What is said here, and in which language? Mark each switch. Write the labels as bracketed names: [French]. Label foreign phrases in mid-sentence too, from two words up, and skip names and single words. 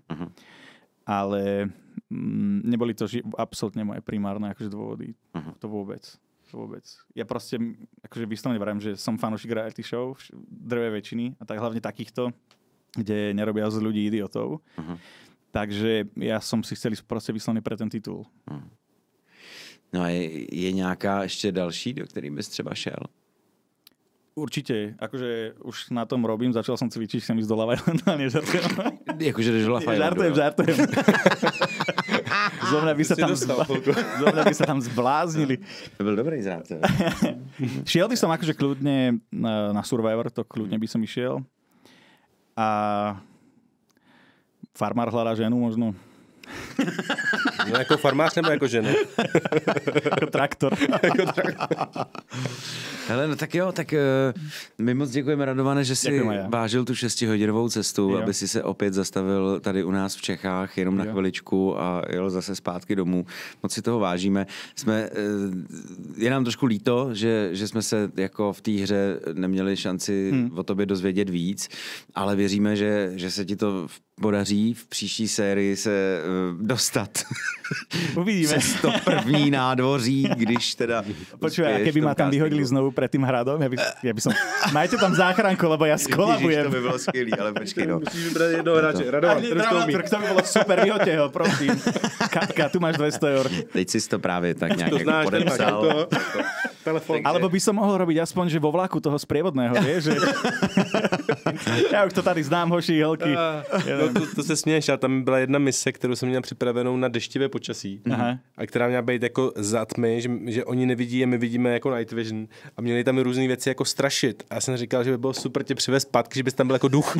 [Slovak] Ale neboli to absolútne moje primárne akože dôvody. To vôbec. Ja proste akože vyslovene vravím, že som fanúšik reality show, drve väčšiny, a tak hlavne takýchto, kde nerobia z ľudí idiotov. Takže ja som si chcel proste vyslovene pre ten titul. [Czech] No a je nějaká ještě další, do který bys třeba šel? [Slovak] Určite, akože už na tom robím, začal som cvičiť, chcem ísť do Lafayette, nežartujem. [Czech] Jakože jdeš do Lafayette. [Slovak] Žartujem. Zrovna by sa tam zbláznili. [Czech] To byl dobrý zrát. [Slovak] Šiel by som akože kľudne na Survivor, to kľudne by som išiel. A farmár hľadá ženu možno. [Czech] No jako farmář nebo jako žena? Jako traktor. Hele, no tak jo, tak my moc děkujeme, Radovane, že jsi vážil tu 6hodinovou cestu, aby si se opět zastavil tady u nás v Čechách jenom na chviličku a jel zase zpátky domů. Moc si toho vážíme. Je nám trošku líto, že jsme se jako v té hře neměli šanci o tobě dozvědět víc, ale věříme, že se ti to podaří v příští sérii se dostat. Uvidíme. Přes to první nádvoří, když teda... [Slovak] Počúvaj, a keby ma tam vyhodili znovu pred tým hradom, ja by som... Majte tam záchranku, lebo ja skolabujem. Ježiš, [Czech] to by bylo skvělý, ale počkej, no. [Slovak] Musíš vybrať jednoho hráče. Radovan, to by bolo super, vyhoďte ho, prosím. Katka, tu máš 200 €. [Czech] Teď si to právě tak nějak to jako podepsal. Telefon. [Slovak] Alebo by som mohol robiť aspoň, že vo vlaku toho sprievodného, vieš? Že... [Czech] Ja už to tady znám, hoši, holky. No, to se směješ, ale tam byla jedna mise, kterou jsem měl připravenou na deštivé počasí. Aha. A která měla být jako za tmy, že oni nevidí a my vidíme jako [English] night vision. [Czech] A měli tam různé věci jako strašit. A já jsem říkal, že by bylo super tě přivést zpátky, že bys tam byl jako duch.